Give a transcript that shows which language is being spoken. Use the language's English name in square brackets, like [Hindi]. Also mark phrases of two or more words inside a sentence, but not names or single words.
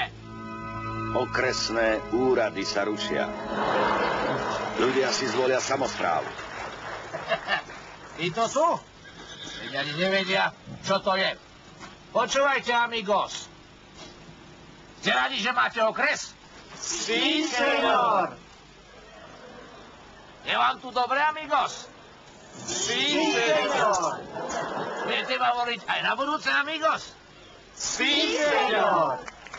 [Slovak] Okresné úrady sa rušia. Ľudia si zvolia samosprávu. I to sú? Veď ani nevedia, čo to je. Počúvajte, amigos. Ste radi, že máte okres? [Spanish] Sí, señor. [Slovak] Je vám tu dobre, amigos? [Spanish] Sí, señor. [Slovak] Budete ma voliť aj na budúce, amigos? [Spanish] Sí, señor.